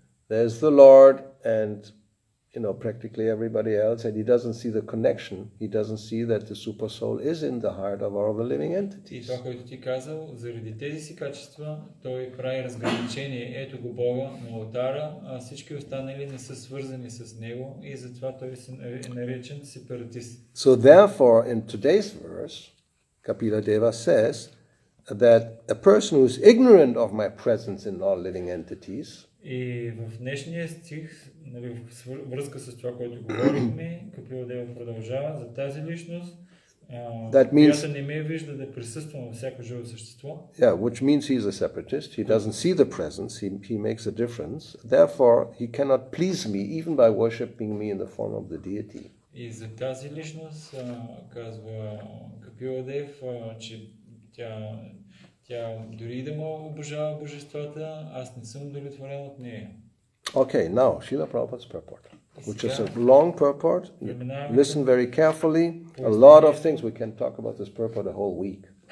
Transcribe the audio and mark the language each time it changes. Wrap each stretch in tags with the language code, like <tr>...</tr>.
<en>There's the Lord and, practically everybody else, and he doesn't see the connection. He doesn't see that the super soul is in the heart of all the living</en> <bg>И</bg> <en>entities.</en> <bg>това, което ти казал, заради тези си качества, той прави разграничение. Ето го Бога на алтара, а всички останали не са свързани с него и затова той е наречен сепаратист.</bg> <en>So therefore, in today's verse, Kapila Deva says that a person who is ignorant of my presence in all living entities,</en> <bg>И в днешния стих, в връзка с това, което говорихме, Капила Дева продължава за тази личност, която не ме вижда да присъствам във всяко живо същество.</bg> <en>Yeah, which means he's a separatist. He doesn't see the presence. He makes a difference. Therefore, he cannot please me even by worshipping me in the form of the deity.</en> <bg>И за тази личност казва Капила Дев, че тя дори да му обожава божествата, аз не съм удовлетворен от нея.</bg> <en>Okay, now Srila Prabhupada's purport, which is a long purport. Listen very carefully. A lot of things. We can talk about this purport a whole week.</en>